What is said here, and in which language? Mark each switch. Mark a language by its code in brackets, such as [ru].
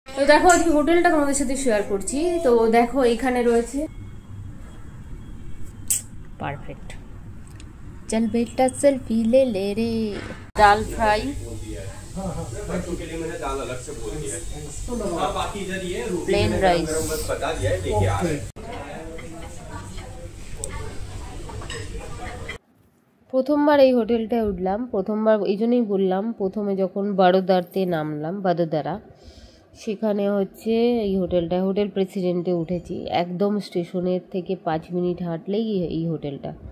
[bn] তো দেখো আজকে হোটেলটা তোমাদের সাথে শেয়ার করছি। তো দেখো এখানে রয়েছে পারফেক্ট, [hi] चल बेटा सेल्फी ले ले रे। दाल फ्राई, बच्चों के लिए मैंने दाल अलग से बोल दिया है। बाकी इधर ये प्लेन राइस बता दिया है, लेके आ रहे हैं। [bn] প্রথমবার এই হোটেলটায় উঠলাম, প্রথমবার এই জন্যই বললাম, প্রথমে যখন বড়োদারাতে নামলাম, বদোদরা, সেখানে হচ্ছে এই হোটেলটা, হোটেল প্রেসিডেন্টে উঠেছি। একদম স্টেশনের থেকে 5 মিনিট হাঁটলেই এই হোটেলটা।